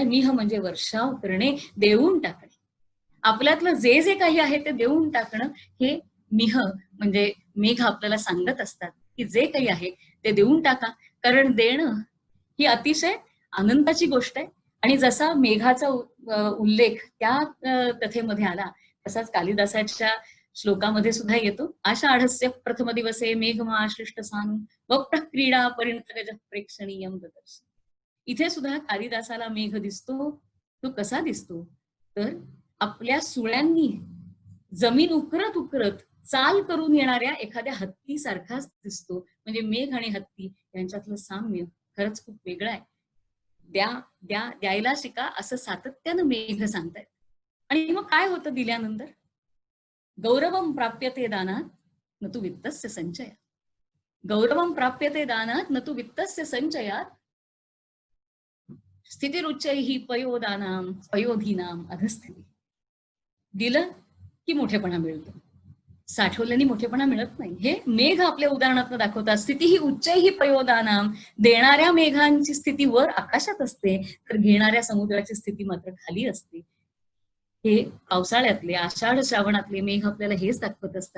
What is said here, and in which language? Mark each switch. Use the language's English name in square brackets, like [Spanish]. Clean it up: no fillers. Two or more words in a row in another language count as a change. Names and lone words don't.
[Marathi] मिह म्हणजे वर्षाव करणे, देऊन टाकणे. आपल्यातलं जे जे काही आहे ते देऊन टाकणं, हे मिह म्हणजे मेघ आपल्याला सांगत असतात की जे काही आहे ते देऊन टाका, कारण देणं ही अतिशय आनंदाची गोष्ट आहे. आणि जसा मेघाचा उल्लेख त्या कथेमध्ये आला तसाच कालिदासाच्या श्लोकामध्ये सुद्धा येतो. [Sanskrit] आषाढस्य प्रथम दिवसे मेघमाश्लिष्ट सानु वक्र क्रीडा परिणतगज प्रेक्षणीयम ददर्श. [Marathi] इथे सुद्धा कालिदासाला मेघ दिसतो. तो कसा दिसतो तर आपल्या सुळ्यांनी जमीन उकरत उकरत चाल करून येणाऱ्या एखाद्या हत्ती सारखाच दिसतो. म्हणजे मेघ आणि हत्ती यांच्यातलं साम्य खरंच खूप वेगळं आहे. द्यायला शिका असं सातत्यानं मेघ सांगतायत. आणि मग काय होतं दिल्यानंतर? [Sanskrit] गौरवम प्राप्यते दानात न तु वित्तस्य संचयात. गौरवम प्राप्यते दानात न तु वित्तस्य संचयात स्थितिरुच्चैहि पयोदानाम पयोधीनाम अधस्थिती. [Marathi] दिलं की मोठेपणा मिळतो, साठवल्याने मोठेपणा मिळत नाही. हे मेघ आपल्या उदाहरणात दाखवतात. स्थिती ही उच्चही पयोदानाम, देणाऱ्या मेघांची स्थिती वर आकाशात असते तर घेणाऱ्या समुद्राची स्थिती मात्र खाली असते. हे पावसाळ्यातले आषाढ श्रावणातले मेघ आपल्याला हेच दाखवत असतात.